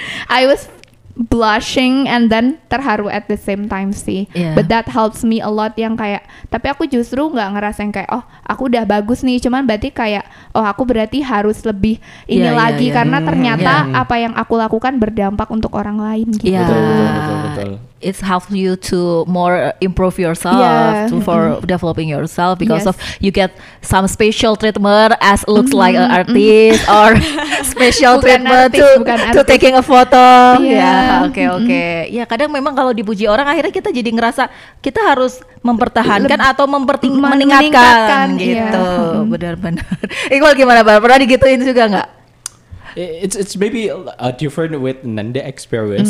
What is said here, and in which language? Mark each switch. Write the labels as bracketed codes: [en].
[en] I was blushing and then [id] terharu [en] at the same time [id] sih. [en] But that helps me a lot, [id] yang kayak, tapi aku justru nggak ngerasain kayak aku udah bagus nih, cuman berarti kayak aku berarti harus lebih ini lagi karena ternyata apa yang aku lakukan berdampak untuk orang lain gitu. Betul. [en] It helps you to more improve yourself, for developing yourself, because of you get some special treatment as looks like an artist, or special treatment to taking a photo. [id] Oke. Ya kadang memang kalau dipuji orang akhirnya kita jadi ngerasa kita harus mempertahankan atau meningkatkan gitu. Benar-benar. Iqbal gimana, Bal? Pernah digituin juga nggak? [en] It's maybe different with Nanda experience.